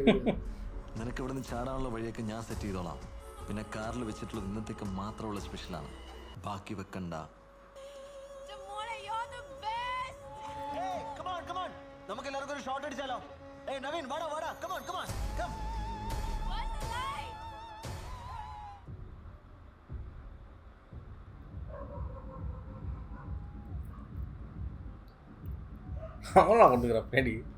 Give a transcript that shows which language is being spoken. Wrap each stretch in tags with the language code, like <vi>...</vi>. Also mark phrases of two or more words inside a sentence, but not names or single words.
<ml>നിനക്ക് ഇവിടുന്ന് ചാടാനുള്ള വഴിയൊക്കെ ഞാൻ സെറ്റ് ചെയ്തോളാം. പിന്നെ കാറിൽ വെച്ചിട്ടുള്ളത് ഇന്നത്തേക്ക് മാത്രമുള്ള സ്പെഷ്യലാണ്, ബാക്കി വെക്കണ്ട. നമുക്ക് എല്ലാവർക്കും ഒരു ഷോട്ട് അടിച്ചാലോ? നവീൻ വാടാ വാടാ,</ml> <en>come on come on come.</en> <ta>அவனா கொண்டுக்கிற பேடி.</ta>